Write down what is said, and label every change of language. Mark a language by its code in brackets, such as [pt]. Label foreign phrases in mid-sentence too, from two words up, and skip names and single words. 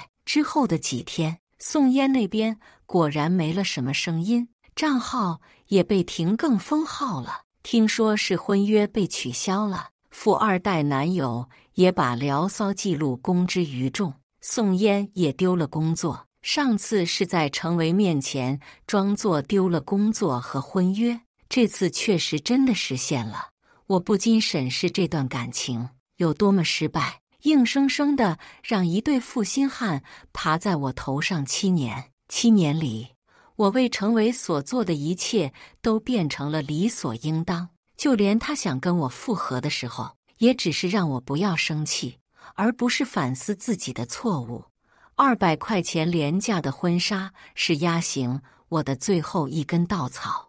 [zh] 之後的幾天，宋嫣那邊果然沒了什麼聲音，賬號也被停更封號了，聽說是婚約被取消了。富二代男友也把聊騷記錄公之於眾，宋嫣也丟了工作。上次是在程維面前裝作丟了工作和婚約，這次確實真的實現了。我不禁審視這段感情有多麼失敗，硬生生的讓一對負心漢爬在我頭上7年。7年裡，我為程維所做的一切都變成了理所應當，就連他想跟我復合的時候，也只是讓我不要生氣，而不是反思自己的錯誤。200塊錢廉價的婚紗是壓醒我的最後一根稻草。